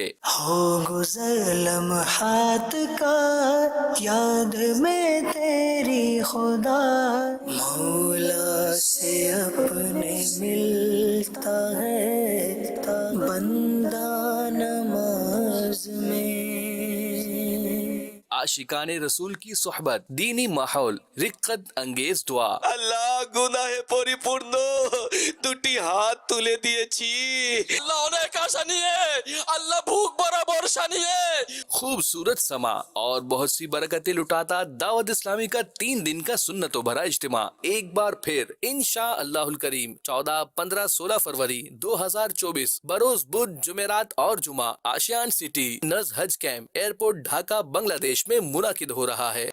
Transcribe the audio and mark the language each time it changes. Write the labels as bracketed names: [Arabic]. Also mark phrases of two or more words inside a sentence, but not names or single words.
[Urdu] ہو گزر لمحات کا یاد میں تیری خدا، مولا سے اپنے ملتا ہے بندہ نماز میں۔ عاشقان رسول کی صحبت، دینی ماحول، رقت انگیز دعا۔ [Bangla] আল্লাহ গুনাহে পরিপূর্ণ দুটি হাত তুলে দিয়েছি, আল্লাহ অনেক আশা নিয়ে, আল্লাহ ভুখ ভরা বর্ষা নিয়ে। [Urdu] خوبصورت سما اور بہت سی برکتیں لٹاتا دعوت اسلامی کا 3 دن کا سنتوں بھرا اجتماع ایک بار پھر [Arabic] انشاءاللہ الکریم [Urdu] 14، 15، 16 فروری 2024 بروز بدھ، جمعرات اور جمعہ آشیان سٹی نز حج کیمپ ایئرپورٹ ڈھاکہ بنگلہ دیش میں منعقد ہو رہا ہے۔